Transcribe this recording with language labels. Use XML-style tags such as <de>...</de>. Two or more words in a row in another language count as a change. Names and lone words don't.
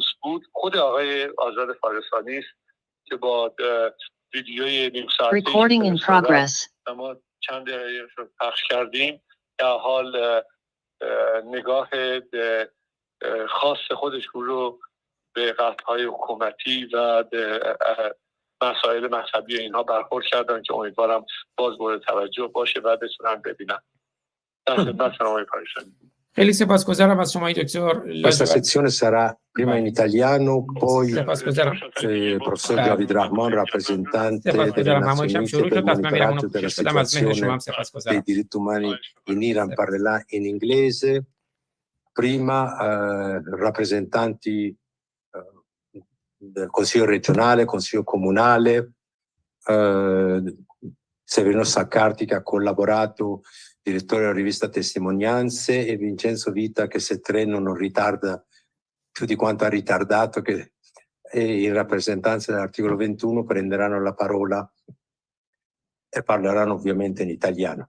<fa>بود، خود آقای آزاد فارسانی است که با ویدیوی نیم ساعته ما چند دقیقه رو پخش کردیم در حال نگاه خاص خودشون رو به قطعهای حکومتی و مسائل مذهبی اینها برخورد کردن که امیدوارم باز مورد توجه باشه و بتونن ببینن. در خدمت شما پایشانی. خیلی سپاسگزارم از شما دکتر.</fa> <it>Questa sezione sarà prima in italiano, poi il professor David Rahman, rappresentante delle Nazioni Unite per il monitoraggio della situazione dei diritti umani in Iran, parlerà in inglese. Prima rappresentanti del Consiglio regionale, Consiglio comunale, Severino Saccarti che ha collaborato, direttore della rivista Testimonianze, e Vincenzo Vita che se treno non ritarda più di quanto ha ritardato, che in rappresentanza dell'articolo 21 prenderanno la parola e parleranno ovviamente in italiano.</it>